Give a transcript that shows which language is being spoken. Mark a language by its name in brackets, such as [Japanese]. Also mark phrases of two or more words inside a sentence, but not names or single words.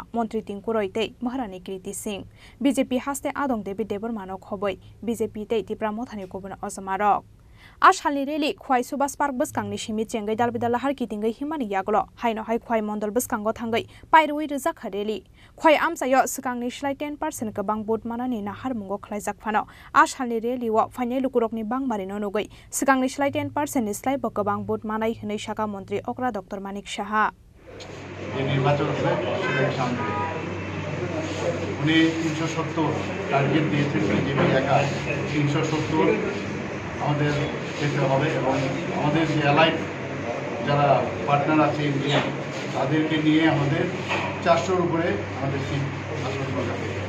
[Kok Borok] मन्त्री टिंकु रोइते महारानी कीर्ति सिंह बीजेपी हास्ते आदं देवी देबबर्मानो खबै बीजेपी ते तिप्रा मथानि गुबुन अजमारक आसालनि रेली ख्वाइ सुभाष पार्क बसकांनि सिमि चेंगै दालबिदाला हारकितिंगै हिमानि यागलो हाइनो हाइ ख्वाइ मण्डल बसकांगो थांगै पाइरुइ रोजाखा रेली khwai amsayo sikangni slai 10% gabang bot manani nahar mungo khlaijak phano ashalni rally wa final lukurokni bangmari no nugui sikangni slai 10% ni slai bo gabang bot manai hinai shaka mantri okra dr manik saha [Bangla] যে নির্বাচন হবে সেটাকে সামনে রেখে উনি 370 টার্গেট দিয়েছেন বিজেপি একা 370 আমাদের যেতে হবে এবং আমাদের যে অ্যালাইড যারা পার্টনার আছে ইন্ডিয়া তাদেরকে নিয়ে আমাদের 400-র উপরে আমাদের সিট আসন যাবে